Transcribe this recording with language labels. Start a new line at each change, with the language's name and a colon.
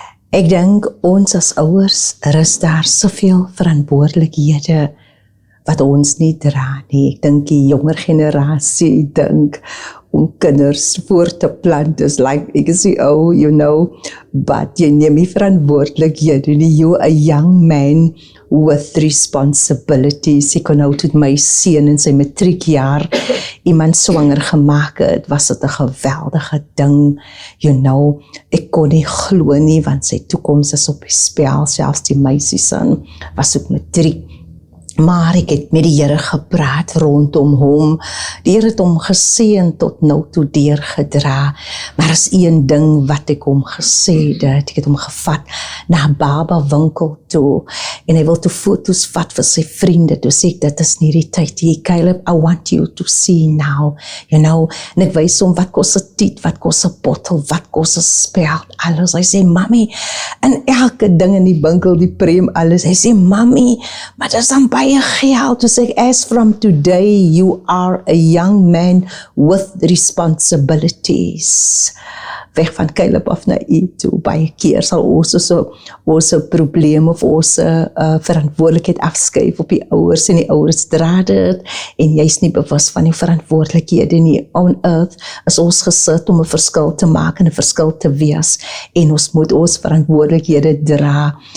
Afrikaans: Ek dink ons as ouers, is daar soveel verantwoordelikhede wat ons nie dra nie. Ek dink die jonger generasie dink om kinders voor te plant is like, ek is die ou, but jy neem nie verantwoordelikhede nie.
English: You a young man with responsibilities.
Afrikaans: Ek kon nou tot my seun in sy matriekjaar iemand swanger gemaak het, was dit 'n geweldige ding, ek kon nie glo nie, want sy toekoms is op die spel, selfs die meisiesin was op matriek. Maar ek het met die Here gepraat rondom hom. Die Here het hom geseën tot nou toe deurgedra. Maar is een ding wat ek hom gesê het. Ek het hom gevat na 'n baba winkel toe en hy wil toe foto's vat vir sy vriende. Toe sê ek, dit is nie die tyd nie, Caleb,
English: I want you to see now.
Afrikaans: En ek wys hom wat kos 'n tiet, wat kos 'n bottel, wat kos 'n speld, alles. Hy sê, mami, en elke ding in die winkel, die prem, alles. Hy sê, mami, maar dit is dan baie geld.
English: To say, as from today, you are a young man with responsibilities.
Afrikaans: Weg van Caleb af na u toe. Baie keer sal ons 'n probleem of ons verantwoordelikheid afskuif op die ouers, en die ouers dra dit, en jy's nie bewus van die verantwoordelikhede nie.
English: On earth
Afrikaans: is ons gesit om 'n verskil te maak en 'n verskil te wees, en ons moet ons verantwoordelikhede dra.